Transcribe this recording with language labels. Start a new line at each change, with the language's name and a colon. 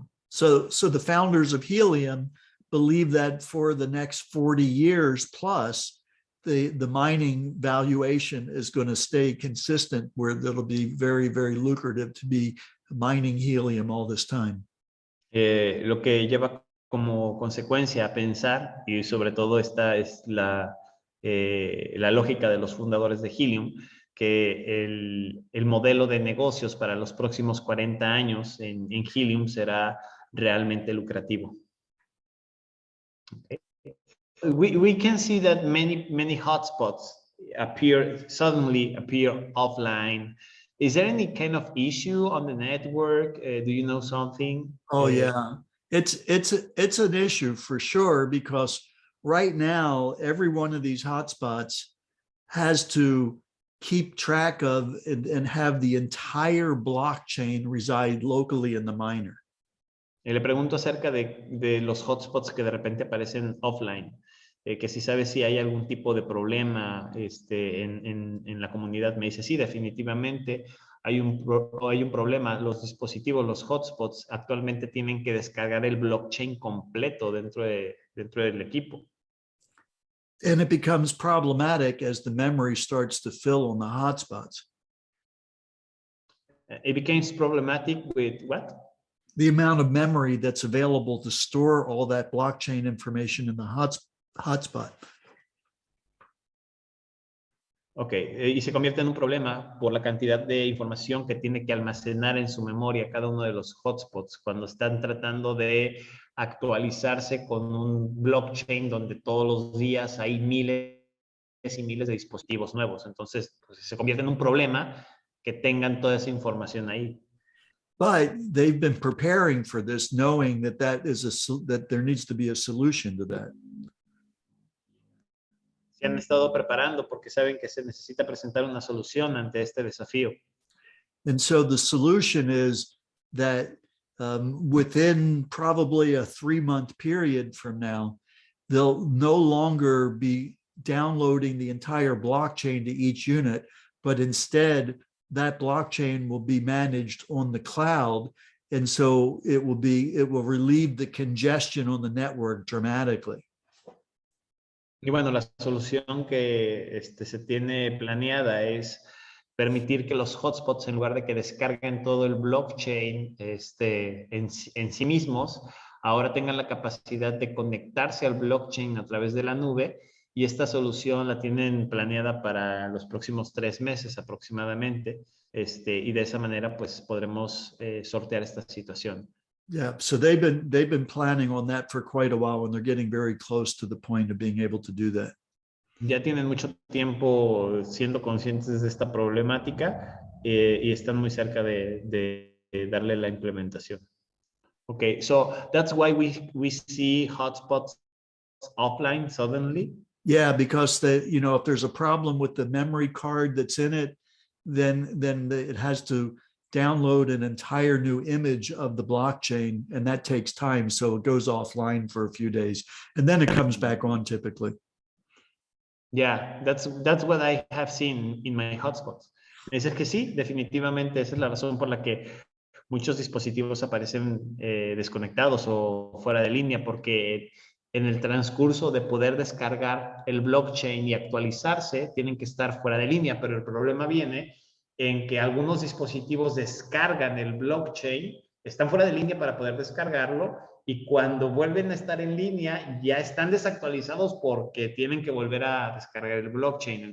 English: So the founders of helium believe that for the next 40 years plus, the mining valuation is going to stay consistent, where it'll be very, very lucrative to be mining helium all this time.
Spanish: Lo que lleva como consecuencia a pensar, y sobre todo esta es la lógica de los fundadores de Helium, que el modelo de negocios para los próximos 40 años en Helium será realmente lucrativo.
English: Okay. We can see that many hotspots suddenly appear offline. Is there any kind of issue on the network? Do you know something? Oh yeah, it's an issue for sure, because right now every one of these hotspots has to keep track of and have the entire blockchain reside locally in the miner.
Spanish: Le pregunto acerca de los hotspots que de repente aparecen offline, que si sabe si hay algún tipo de problema en la comunidad. Me dice, sí, definitivamente hay un problema. Los dispositivos, los hotspots, actualmente tienen que descargar el blockchain completo dentro del equipo.
English: And it becomes problematic as the memory starts to fill on the hotspots. It becomes problematic with what? The amount of memory that's available to store all that blockchain information in the hotspot.
Spanish: Ok, y se convierte en un problema por la cantidad de información que tiene que almacenar en su memoria cada uno de los hotspots cuando están tratando de actualizarse con un blockchain donde todos los días hay miles y miles de dispositivos nuevos. Entonces, pues, se convierte en un problema que tengan toda esa información ahí.
English: But they've been preparing for this, knowing that that there needs to be a solution to that.
Spanish: Se han estado preparando porque saben que se necesita presentar una solución ante este desafío.
English: And so the solution is that within probably a 3-month period from now, they'll no longer be downloading the entire blockchain to each unit, but instead that blockchain will be managed on the cloud. And so it will relieve the congestion on the network dramatically.
Spanish: Y bueno, la solución que se tiene planeada es permitir que los hotspots, en lugar de que descarguen todo el blockchain en sí mismos, ahora tengan la capacidad de conectarse al blockchain a través de la nube, y esta solución la tienen planeada para los próximos 3 meses aproximadamente, y de esa manera pues podremos sortear esta situación.
English: Yeah, so they've been planning on that for quite a while, and they're getting very close to the point of being able to do that.
Spanish: Ya tienen mucho tiempo siendo conscientes de esta problemática y están muy cerca de darle la implementación.
English: Okay, so that's why we see hotspots offline suddenly. Yeah, because if there's a problem with the memory card that's in it, then it has to download an entire new image of the blockchain, and that takes time. So it goes offline for a few days, and then it comes back on typically. Yeah, that's what I have seen in my hotspots.
Spanish: Es que sí, definitivamente esa es la razón por la que muchos dispositivos aparecen desconectados o fuera de línea, porque en el transcurso de poder descargar el blockchain y actualizarse, tienen que estar fuera de línea, pero el problema viene en que algunos dispositivos descargan el blockchain, están fuera de línea para poder descargarlo, y cuando vuelven a estar en línea ya están desactualizados porque tienen que volver a descargar el blockchain.